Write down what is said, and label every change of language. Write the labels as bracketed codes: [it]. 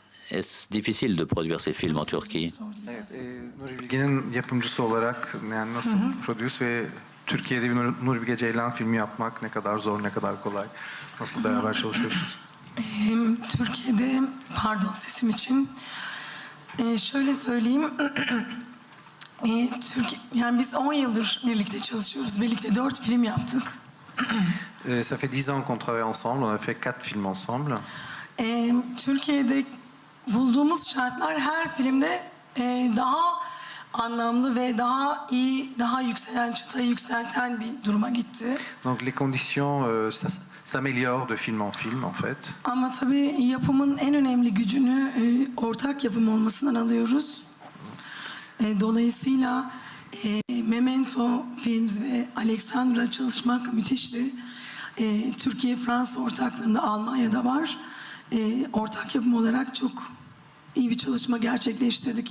[fr] Est-ce difficile de produire ces films en Turquie? [tr] Nuri Bilge'nin yapımcısı olarak yani nasıl prodüs ve Türkiye'de bir Nuri Bilge Ceylan filmi yapmak ne kadar zor, ne kadar kolay? Nasıl beraber çalışıyorsunuz? Türkiye'de, pardon sesim için, şöyle söyleyeyim, yani biz 10 yıldır birlikte çalışıyoruz, birlikte 4 film yaptık. [fr] Ça fait 10 ans qu'on travaille ensemble, on a fait 4 films ensemble. [tr] Türkiye'de bulduğumuz şartlar her filmde daha anlamlı ve daha iyi, daha yükselen, çıtayı yükselten bir duruma gitti. [fr] Donc les conditions s'améliorent de film en film en fait. [tr] Ama tabii yapımın en önemli gücünü ortak yapım olmasından alıyoruz. Dolayısıyla Memento Films ve Alexandra çalışmak müthişti. Türkiye-Fransa ortaklığında Almanya'da var. Ortak yapım olarak çok iyi bir çalışma gerçekleştirdik.